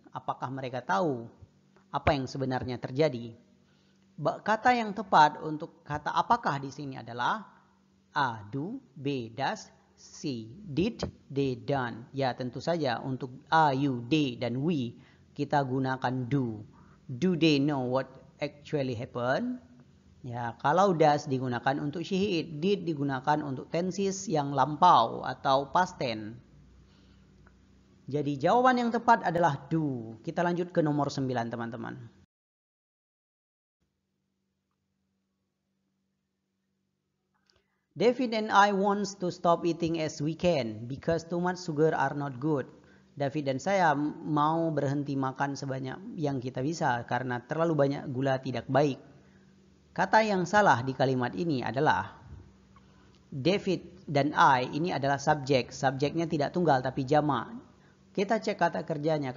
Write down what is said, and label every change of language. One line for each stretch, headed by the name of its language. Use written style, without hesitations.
Indonesian: Apakah mereka tahu apa yang sebenarnya terjadi? Kata yang tepat untuk kata apakah di sini adalah A, do, B, does, C, did, D, done. Ya, tentu saja untuk A, you, they, dan we kita gunakan do.
English: Do they know what actually happened?
Indonesian: Ya, kalau does digunakan untuk she, it, did digunakan untuk tenses yang lampau atau past tense. Jadi jawaban yang tepat adalah do. Kita lanjut ke nomor 9 teman-teman.
English: David and I wants to stop eating as we can because too much sugar are not good.
Indonesian: David dan saya mau berhenti makan sebanyak yang kita bisa karena terlalu banyak gula tidak baik. Kata yang salah di kalimat ini adalah David dan I ini adalah subjek. Subjeknya tidak tunggal tapi jamak. Kita cek kata kerjanya.